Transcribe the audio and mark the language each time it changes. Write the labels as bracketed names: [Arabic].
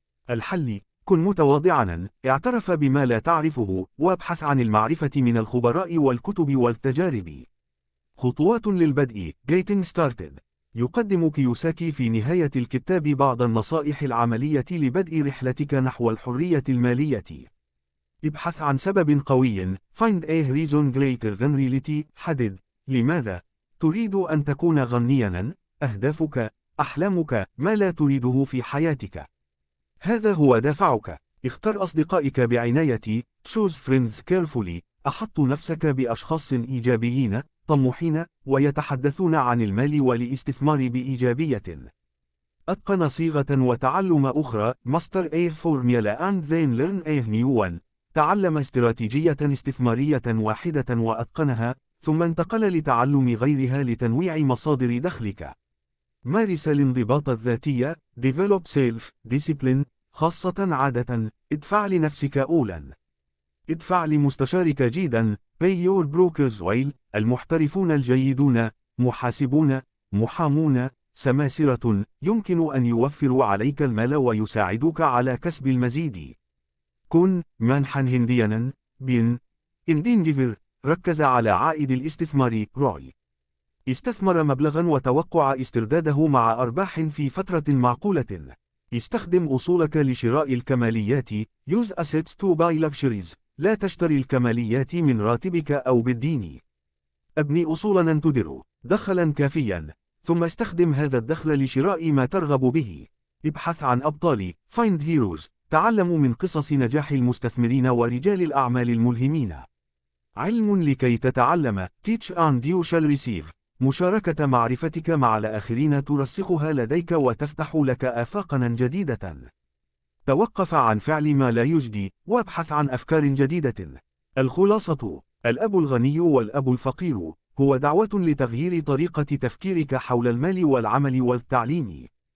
[Arabic] الحل: كن متواضعاً، اعترف بما لا تعرفه، وابحث عن المعرفة من الخبراء والكتب والتجارب. خطوات للبدء [English] Getting Started. [Arabic] يقدم كيوساكي في نهاية الكتاب بعض النصائح العملية لبدء رحلتك نحو الحرية المالية. ابحث عن سبب قوي [English] Find a reason greater than reality. [Arabic] حدد لماذا تريد أن تكون غنياً، أهدافك، أحلامك، ما لا تريده في حياتك. هذا هو دافعك. اختر أصدقائك بعناية [English] Choose friends carefully. [Arabic] أحط نفسك بأشخاص إيجابيين، طموحين، ويتحدثون عن المال والاستثمار بإيجابية. أتقن صيغة وتعلم أخرى [English] Master a formula and then learn a new one. [Arabic] تعلم استراتيجية استثمارية واحدة وأتقنها، ثم انتقل لتعلم غيرها لتنويع مصادر دخلك. مارس الانضباط الذاتي [English] Develop self-discipline. [Arabic] خاصة عادة، ادفع لنفسك أولاً. ادفع لمستشارك جيداً [English] Pay your brokers well. [Arabic] المحترفون الجيدون، محاسبون، محامون، سماسرة، يمكن أن يوفروا عليك المال ويساعدوك على كسب المزيد. كن منحاً هندياً بين Endeavor. ركز على عائد الاستثمار روي. استثمر مبلغاً وتوقع استرداده مع أرباح في فترة معقولة. استخدم أصولك لشراء الكماليات [English] Use assets to buy luxuries. [Arabic] لا تشتري الكماليات من راتبك أو بالدين. أبني أصولاً تدر دخلاً كافياً، ثم استخدم هذا الدخل لشراء ما ترغب به. ابحث عن أبطال [English] Find heroes. [Arabic] تعلم من قصص نجاح المستثمرين ورجال الأعمال الملهمين. علم لكي تتعلم [English] Teach and you shall receive. [Arabic] مشاركة معرفتك مع الآخرين ترسخها لديك وتفتح لك آفاقاً جديدة. توقف عن فعل ما لا يجدي، وابحث عن أفكار جديدة. الخلاصة: الأب الغني والأب الفقير هو دعوة لتغيير طريقة تفكيرك حول المال والعمل والتعليم.